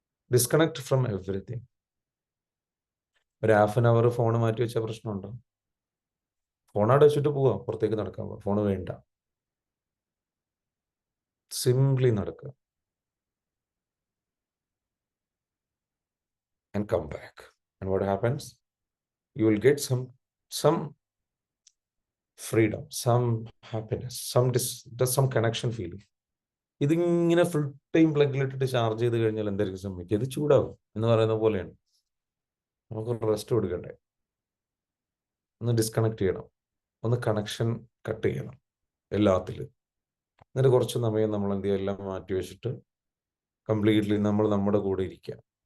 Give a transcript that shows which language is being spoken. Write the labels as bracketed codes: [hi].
[en] Disconnect from everything. [ml] ഒരു half an hour phone മാറ്റി വെച്ചാൽ പ്രശ്നമുണ്ടോ? ഫോൺ അവിടെ വെച്ചിട്ട് പോവാം, പുറത്തേക്ക് നടക്കാൻ പോവാം, ഫോൺ വേണ്ട, സിംപ്ലി നടക്കുക [en] and come back. And what happens? You will get some freedom, some happiness, some connection feeling. [ml] ഇതിങ്ങനെ ഫുൾ ടൈം പ്ലഗിലിട്ടിട്ട് ചാർജ് ചെയ്ത് കഴിഞ്ഞാൽ എന്തായിരിക്കും സംഭവിക്കുക, ഇത് ചൂടാകും എന്ന് പറയുന്ന പോലെയാണ്. നമുക്ക് റെസ്റ്റ് കൊടുക്കണ്ടേ, ഒന്ന് ഡിസ്കണക്ട് ചെയ്യണം, ഒന്ന് കണക്ഷൻ കട്ട് ചെയ്യണം എല്ലാത്തിലും. എന്നിട്ട് കുറച്ച് സമയം നമ്മൾ എന്ത് ചെയ്യുക, എല്ലാം മാറ്റി വെച്ചിട്ട് കംപ്ലീറ്റ്ലി നമ്മൾ നമ്മുടെ കൂടെ ഇരിക്കുക.